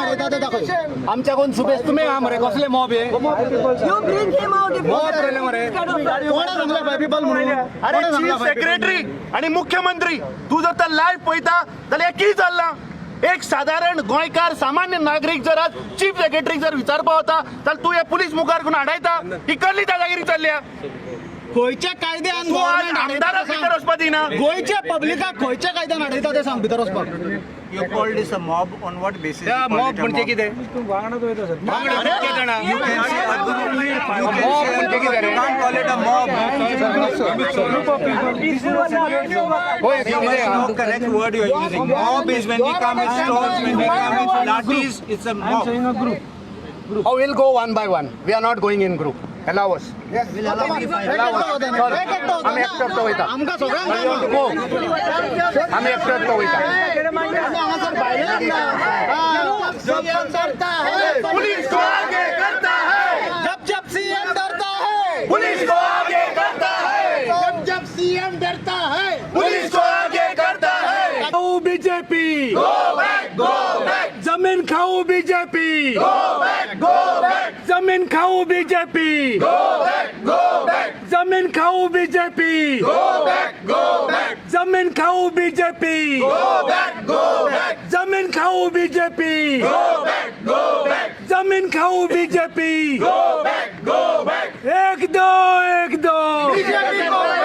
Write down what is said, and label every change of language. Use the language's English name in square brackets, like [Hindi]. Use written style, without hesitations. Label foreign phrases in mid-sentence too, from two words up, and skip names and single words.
[Konkani] हाडयता ते दाखय आमच्या कोण सुबेज तुमी हा मरे कसले मॉब हे मॉब केले मरे कोणा सांगला बाय पीपल म्हणून अरे [English] chief secretary [Konkani] आणि मुख्यमंत्री तू जर तर लाईव्ह पळयता जाल्यार की चल्ला एक साधारण गोंयकार सामान्य नागरिक जर आज [English] chief secretary [Konkani] जर विचारपा होता जाल्यार तू हे पुलीस मुखार घेवन हाडयता ही कसली दादागिरी चल्ल्या खंयच्या कायद्यान आमदाराक भितर वचपाक दिना गोंयच्या पब्लिकाक खंयच्या कायद्यान हाडयता ते सांग भितर वचपाक [English] You called this a mob on what basis? Yeah, mob [Konkani] म्हणजे कितें? तू वांगडाच वयता सर. कितके जाणा? [English] You can say a mob [Konkani] म्हणजे कितें रे? [English] Can't call it a mob. Group of people. There is no correct word you are using. Mob is when we come with stones, when we come with lathis, it's a mob. I'm saying a group. Oh, we'll go one by one. We are not going in group. Allow us. Yes, we'll allow us. [Konkani] आम्ही एकटो वयता. आमकां सगळ्यांक आम्ही एकटो वयता. [Hindi] पुलिस को आगे करता है जब CM डरता है पुलिस को आगे करता है जब CM डरता है पुलिस को आगे करता है [English] BJP go back [Hindi] जमीन खाओ [English] BJP go back [Hindi] जमीन खाओ [English] BJP go back [Hindi] जमीन खाओ [English] BJP go back [Hindi] जमीन खाओ [English] BJP go back [Hindi] जमीन खाओ [English] BJP go back [Hindi] जमीन खाओ [English] BJP go back [Hindi] एक दो बीजेपी को